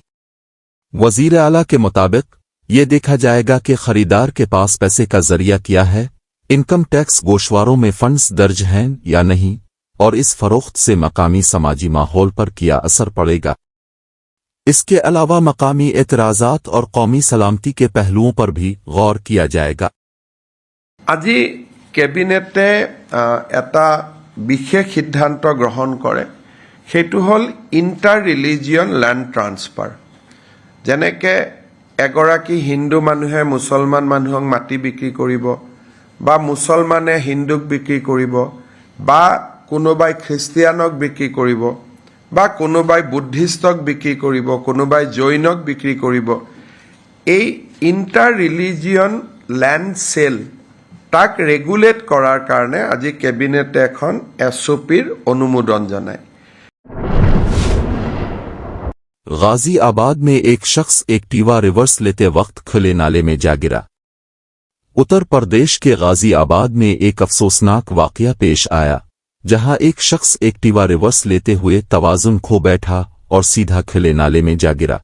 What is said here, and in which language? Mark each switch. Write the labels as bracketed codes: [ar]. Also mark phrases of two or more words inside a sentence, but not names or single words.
[ur] وزیر اعلیٰ کے مطابق یہ دیکھا جائے گا کہ خریدار کے پاس پیسے کا ذریعہ کیا ہے, [en] income tax [ur] گوشواروں میں فنڈز درج ہیں یا نہیں، اور اس فروخت سے مقامی سماجی ماحول پر کیا اثر پڑے گا. اس کے علاوہ مقامی اعتراضات اور قومی سلامتی کے پہلوؤں پر بھی غور کیا جائے گا. [as] আজি কেবিনেটে এটা বিশেষ সিদ্ধান্ত গ্ৰহণ কৰে, সেইটো হ'ল [en] inter religion land transfer. [as] যেনেকে এগৰাকী হিন্দু মানুহে মুছলমান মানুহক মাটি বিক্ৰী কৰিব, বা মুছলমানে হিন্দুক বিক্ৰী কৰিব, বা কোনোবাই খ্ৰীষ্টিয়ানক বিক্ৰী কৰিব, বা কোনোবাই বুদ্ধিষ্টক বিক্ৰী কৰিব, কোনোবাই জৈনক বিক্ৰী কৰিব। এই [en] inter religion land sale [as] তাক ৰেগুলেট কৰাৰ কাৰণে আজি কেবিনেটে এখন SOPৰ অনুমোদন জনায়। [ur] غازی آباد میں ایک شخص ایکٹیوا ریورس لیتے وقت کھلے نالے میں جا گرا. اتر پردیش کے غازی آباد میں ایک افسوسناک واقعہ پیش آیا، جہاں ایک شخص ایکٹیوا ریورس لیتے ہوئے توازن کھو بیٹھا اور سیدھا کھلے نالے میں جا گرا.